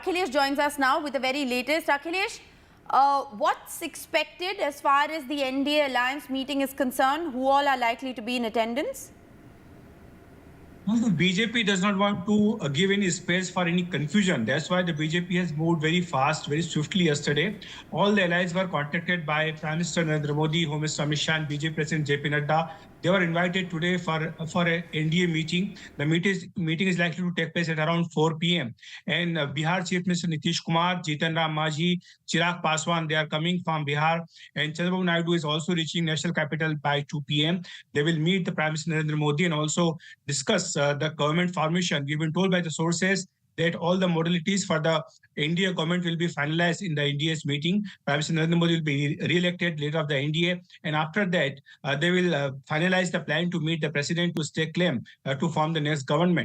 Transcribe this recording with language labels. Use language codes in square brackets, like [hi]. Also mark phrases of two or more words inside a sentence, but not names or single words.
[en] Akilesh joins us now with the very latest. Akilesh, what's expected as far as the NDA alliance meeting is concerned? Who all are likely to be in attendance? Well, the BJP does not want to give any space for any confusion. That's why the BJP has moved very fast, very swiftly yesterday. All the allies were contacted by Prime Minister Narendra Modi, Home Minister Amit Shah, and BJP President JP Nadda. They were invited today for an NDA meeting. The meeting is likely to take place at around 4 p.m. And Bihar Chief Minister Nitish Kumar, Jitan Ram Majhi, Chirag Paswan, they are coming from Bihar. And Chandrababu Naidu is also reaching national capital by 2 p.m. They will meet the Prime Minister Narendra Modi and also discuss the government formation. We've been told by the sources that all the modalities for the NDA government will be finalized in the NDA's meeting. Prime Minister Narendra Modi will be re-elected leader of the NDA. And after that, they will finalize the plan to meet the president to stake claim to form the next government.